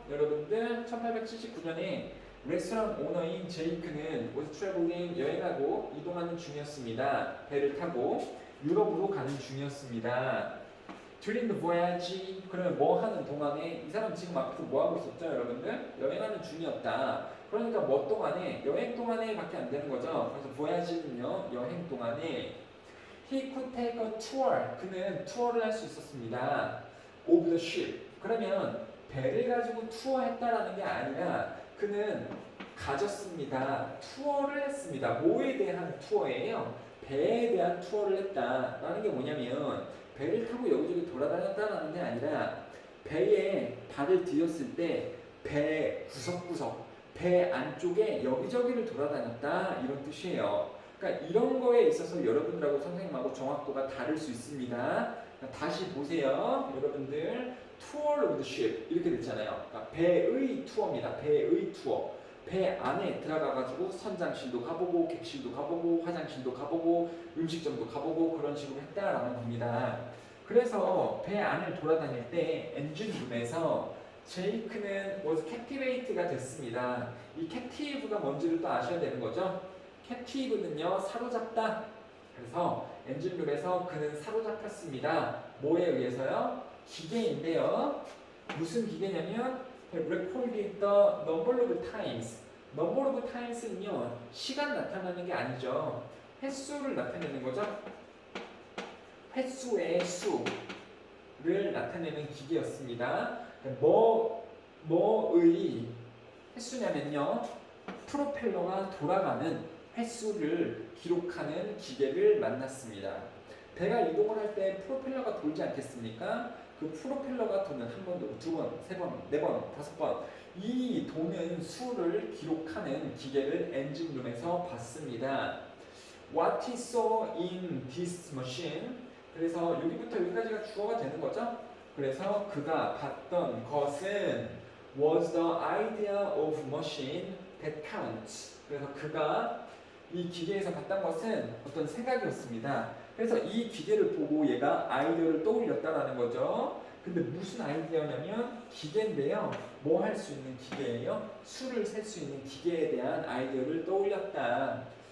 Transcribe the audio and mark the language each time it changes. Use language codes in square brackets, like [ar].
[ko] 여러분들 1879년에 레스토랑 오너인 제이크는 오스트레블링 여행하고 이동하는 중이었습니다. 배를 타고 유럽으로 가는 중이었습니다. [en] During the voyage, [ko] 그러면 뭐 하는 동안에 이 사람 지금 앞에서 뭐 하고 있었죠, 여러분들? 여행하는 중이었다. 그러니까 뭐 동안에 여행 동안에밖에 안 되는 거죠. 그래서 voyage는요 여행 동안에 [en] he could take a tour. [ko] 그는 투어를 할 수 있었습니다. [en] Of the ship. [ko] 그러면 배를 가지고 투어했다라는 게 아니라 그는 가졌습니다. 투어를 했습니다. 뭐에 대한 투어예요? 배에 대한 투어를 했다라는 게 뭐냐면 배를 타고 여기저기 돌아다녔다라는 게 아니라 배에 발을 디뎠을 때 배 구석구석, 배 안쪽에 여기저기를 돌아다녔다 이런 뜻이에요. 그러니까 이런 거에 있어서 여러분들하고 선생님하고 정확도가 다를 수 있습니다. 다시 보세요. 여러분들 [en] tour of the ship [ko] 이렇게 됐잖아요. 그러니까 배의 투어입니다. 배의 투어. 배 안에 들어가가지고 선장실도 가보고 객실도 가보고 화장실도 가보고 음식점도 가보고 그런 식으로 했다라는 겁니다. 그래서 배 안을 돌아다닐 때 엔진룸에서 제이크는 was captivate가 됐습니다. 이 captive가 뭔지를 또 아셔야 되는 거죠. captive는요 사로잡다. 그래서 엔진룸에서 그는 사로잡혔습니다. 뭐에 의해서요? 기계인데요. 무슨 기계냐면 [en] recorded the number of times. [ko] number of times는요 시간 나타나는 게 아니죠. 횟수를 나타내는 거죠. 횟수의 수를 나타내는 기계였습니다. 뭐의 횟수냐면요 프로펠러가 돌아가는 횟수를 기록하는 기계를 만났습니다. 배가 이동을 할 때 프로펠러가 돌지 않겠습니까? 그 프로펠러가 도는 한 번, 두 번, 세 번, 네 번, 다섯 번 이 도는 수를 기록하는 기계를 엔진룸에서 봤습니다. [en] What he saw in this machine. [ko] 그래서 여기부터 여기까지가 주어가 되는 거죠. 그래서 그가 봤던 것은 [en] was the idea of machine that counts. [ko] 그래서 그가 이 기계에서 봤던 것은 어떤 생각이었습니다. 그래서 이 기계를 보고 얘가 아이디어를 떠올렸다라는 거죠. 근데 무슨 아이디어냐면 기계인데요. 뭐 할 수 있는 기계예요? 수를 셀 수 있는 기계에 대한 아이디어를 떠올렸다.